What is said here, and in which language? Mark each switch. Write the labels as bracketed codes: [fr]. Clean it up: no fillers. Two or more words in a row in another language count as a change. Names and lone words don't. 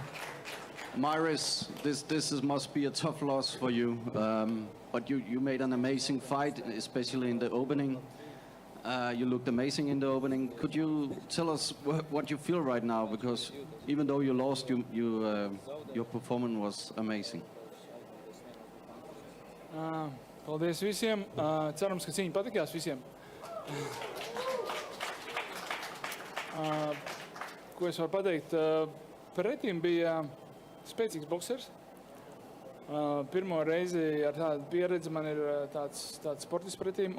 [en] Mairis, this must be a tough loss for you, but you made an amazing fight, especially in the opening. You looked amazing in the opening. Could you tell us what you feel right now? Because even though you lost, your performance was amazing. [lv] Paldies visiem. Cerams, ka cīņa patikās visiem. Ko es varu pateikt? Pretim bija spēcīgs boksers. Pirmo reizi ar tādu pieredzi man ir tāds sportists pretim.